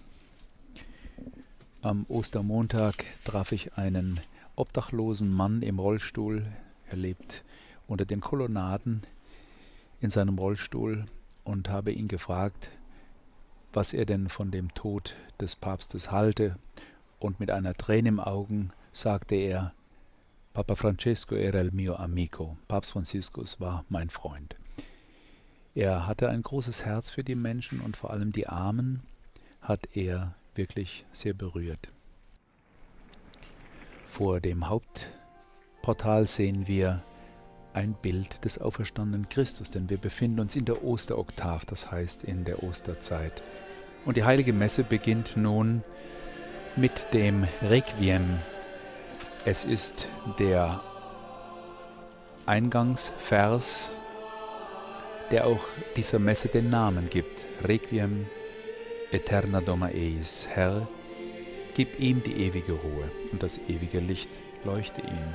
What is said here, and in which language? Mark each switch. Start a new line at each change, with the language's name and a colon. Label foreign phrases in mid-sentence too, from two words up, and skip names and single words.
German: Am Ostermontag traf ich einen obdachlosen Mann im Rollstuhl. Er lebt unter den Kolonnaden in seinem Rollstuhl und habe ihn gefragt, was er denn von dem Tod des Papstes halte. Und mit einer Träne im Augen sagte er,
Italian: Papa Francesco era il mio amico.
German: Papst Franziskus war mein Freund. Er hatte ein großes Herz für die Menschen und vor allem die Armen hat er wirklich sehr berührt. Vor dem Hauptportal sehen wir ein Bild des auferstandenen Christus, denn wir befinden uns in der Osteroktav, das heißt in der Osterzeit. Und die Heilige Messe beginnt nun mit dem Requiem. Es ist der Eingangsvers, der auch dieser Messe den Namen gibt.
Latin: Requiem aeterna doma eis.
German: Herr, gib ihm die ewige Ruhe und das ewige Licht leuchte ihm.